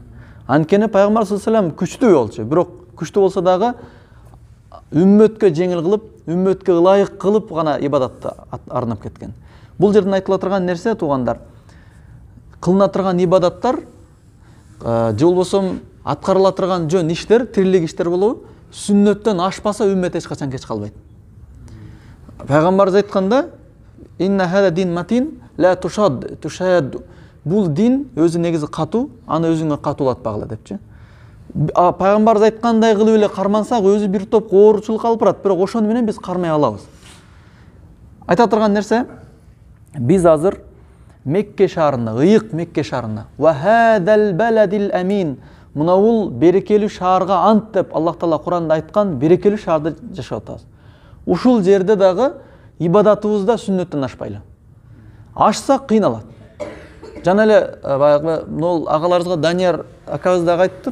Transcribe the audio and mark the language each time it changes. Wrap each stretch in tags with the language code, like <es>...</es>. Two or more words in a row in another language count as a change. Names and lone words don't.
<ky>Анткени пайгамбар</ky> <ar>صلى الله عليه</ar> <ky>күчтүү болчу, бирок күчтүү болсо дагы үммөткө жеңил кылып, үммөткө ылайык кылып гана ибадатты арнап кеткен. Бул жерден айтыла турган нерсе, туугандар, кылына турган ибадаттар же болбосо аткарыла турган жөн иштер, тирилик иштер болобу, сүннөттөн ашпаса үммөт эч качан кеч калбайт. Пайгамбарыбыз айтканда,</ky> <ar>إن هذا الدين متين لا تشاد.</ar> <ky>Бул дин өзү негизи катуу, аны өзүңө катуулатпагыла депчи. Пайгамбарыбыз айткандай кылып эле кармансак, өзү бир топ ооручулук алып барат, бирок ошону менен биз кармай алабыз. Айта турган нерсе, биз азыр Мекке шаарында, ыйык Мекке шаарында,</ky> <ar>وهذا البلد الأمين,</ar> <ky>мына бул берекелүү шаарга ант деп Аллах Таала Куранда айткан берекелүү шаарда жашап атабыз. Ушул жерде дагы ибадатыбызда сүннөттөн ашпайлы. Ашсак кыйналат. Жана эле баягы могул агаларыбызга Данияр акабыз дагы айтыптыр.</ky>